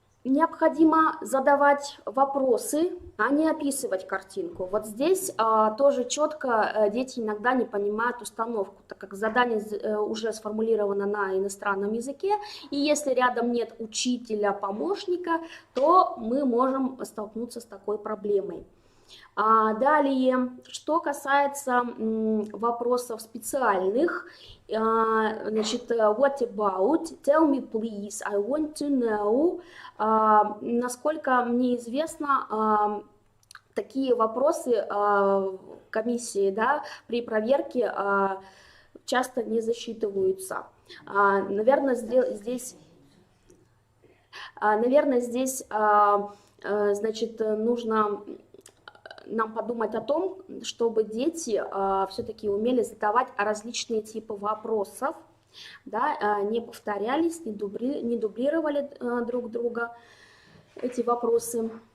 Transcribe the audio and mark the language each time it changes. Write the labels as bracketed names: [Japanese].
[Russian] Необходимо задавать вопросы, а не описывать картинку. Вот здесь тоже четко дети иногда не понимают установку, так как задание уже сформулировано на иностранном языке, и если рядом нет учителя, помощника, то мы можем столкнуться с такой проблемой. Далее, что касается вопросов специальных, значит, [English] what about, tell me please, I want to know. [Russian] Насколько мне известно, такие вопросы комиссии, да, при проверке часто не засчитываются. Наверное, здесь, значит, нужно нам подумать о том, чтобы дети все-таки умели задавать различные типы вопросов, да, не повторялись, не дублировали друг друга эти вопросы.